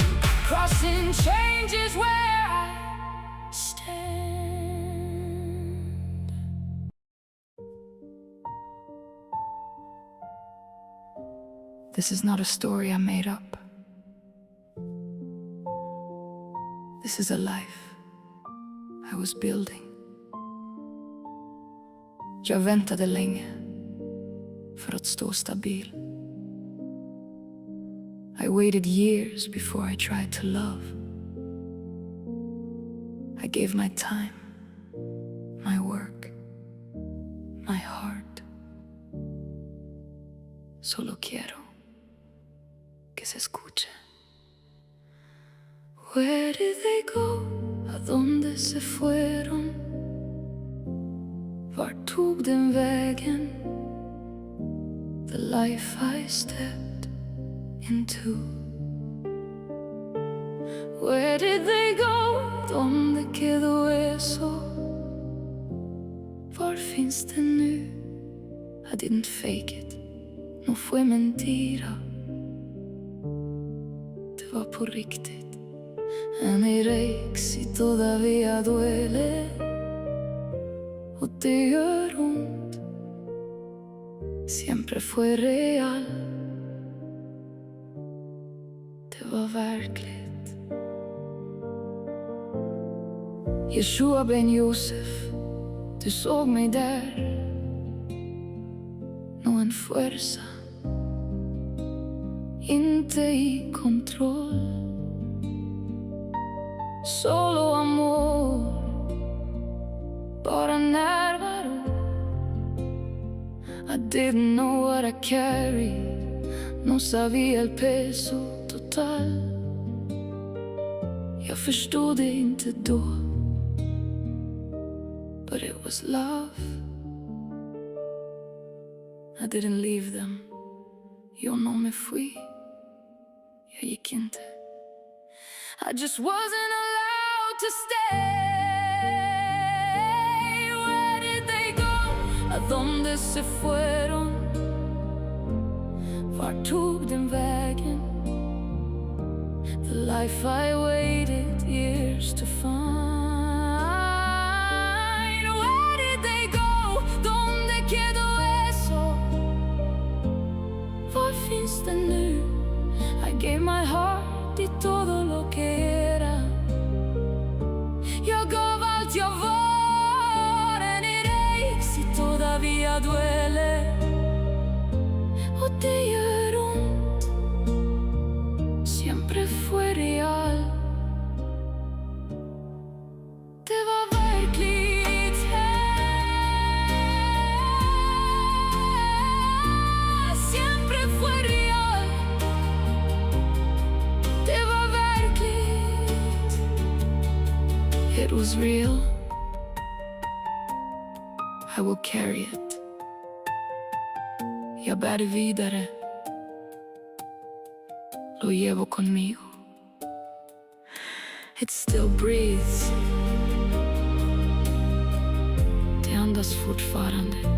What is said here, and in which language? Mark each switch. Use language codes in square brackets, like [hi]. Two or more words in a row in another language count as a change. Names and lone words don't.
[en] Crossing changes where I stand. This is not a story I made up. This is a life I was building. [sv] Jag väntade länge för att stå stabil. [en] I waited years before I tried to love. I gave my time, my work, my heart. [es] Solo quiero que se escuche. [en] Where did they go? [es] ¿A dónde se fueron? [sv] Vart tog den vägen? [en] The life I stepped into. Where did they go? [es] ¿Dónde quedó eso? [sv] Var finns det nu? [en] I didn't fake it. [es] No fue mentira. [sv] Det var på riktigt. [es] En erex y todavía duele. [sv] Och det gör ont. [es] Siempre fue real. [sv] Det var verkligt. Yeshua ben Yosef, du såg mig där. [es] No en fuerza, [sv] inte i kontroll. [es] Solo amor, [sv] bara närvaro. [en] I didn't know what I carried, [es] no sabía el peso total. [sv] Jag förstod det inte då, [en] but it was love. I didn't leave them. [es] Jag nog me fui. [sv] Jag gick inte. [en] I just wasn't allowed to stay. Where did they go? [es] ¿A dónde se fueron? [sv] Vart tog den vägen? [en] The life I waited years to find. Where did they go? [es] ¿Dónde quedó eso? [sv] Var finns det nu? [en] I gave my heart [es] y todo lo que era. [sv] Jag gav allt jag var, [en] and it aches [es] y todavía duele. [sv] Och det gör ont. [es] Siempre fue real. [sv] Det var verkligt här. [es] Siempre fue real. [sv] Det var verkligt. [en] It was real. I will carry it. [sv] Jag bär det vidare. [es] Lo llevo conmigo. [en] It still breathes. [sv] Det andas fortfarande.